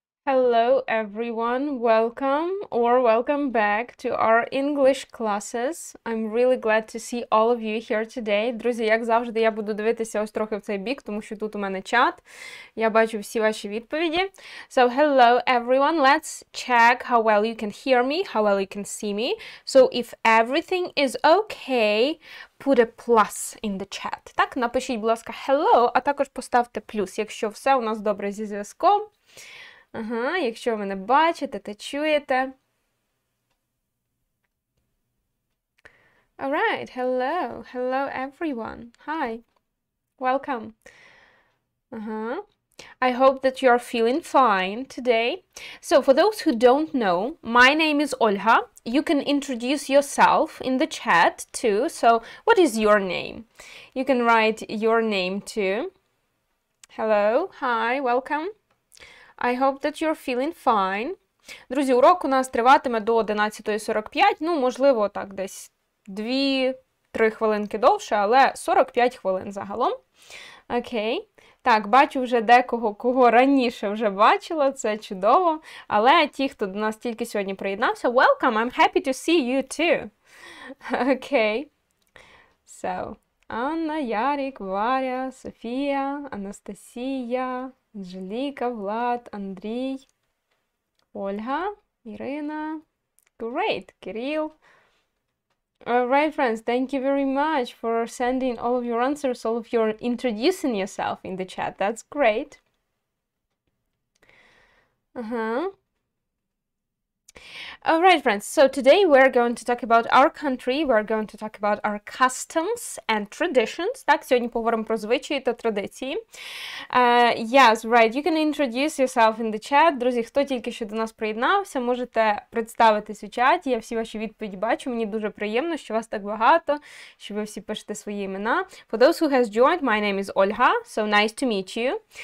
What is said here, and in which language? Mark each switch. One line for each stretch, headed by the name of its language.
English: Hello everyone, welcome back to our English classes. I'm really glad to see all of you here today.
Ukrainian: Друзі, як завжди, я буду дивитися ось трохи в цей бік, тому що тут у мене чат. Я бачу всі ваші відповіді.
English: So, hello everyone, let's check how well you can hear me, how well you can see me. So, if everything is okay, put a plus in the chat.
Ukrainian: Так, напишіть, будь ласка, hello, а також поставте плюс, якщо все у нас добре зі зв'язком. Ага, якщо ви мене бачите та чуєте.
English: Alright, hello everyone. Hi, welcome. I hope that you are feeling fine today. So, for those who don't know, my name is Olga. You can introduce yourself in the chat too. So, what is your name? You can write your name too. Hello, hi, welcome. I hope that you're feeling fine.
Ukrainian: Друзі, урок у нас триватиме до 11:45, ну, можливо, так, десь 2-3 хвилинки довше, але 45 хвилин загалом. Окей. Так, бачу вже декого, кого раніше вже бачила, це чудово. Але ті, хто до нас тільки сьогодні приєднався,
English: welcome, I'm happy to see you too.
Ukrainian: Окей.
English: So, Анна, Ярик, Варя, Софія, Анастасія, Анжеліка, Влад, Андрій, Ольга, Ірина. Great, Кирил. Alright, friends, thank you very much for sending all of your answers, all of your introducing yourself in the chat. That's great. Alright, friends, so today we're going to talk about our country, we're going to talk about our customs and traditions.
Ukrainian: Так, сьогодні поговоримо про звичаї та традиції.
English: Yes, right, you can introduce yourself in the chat.
Ukrainian: Друзі, хто тільки що до нас приєднався, можете представитись у чаті. Я всі ваші відповіді бачу. Мені дуже приємно, що вас так багато, що ви всі пишете свої імена.
English: For those who has joined, my name is Olga, so nice to meet you.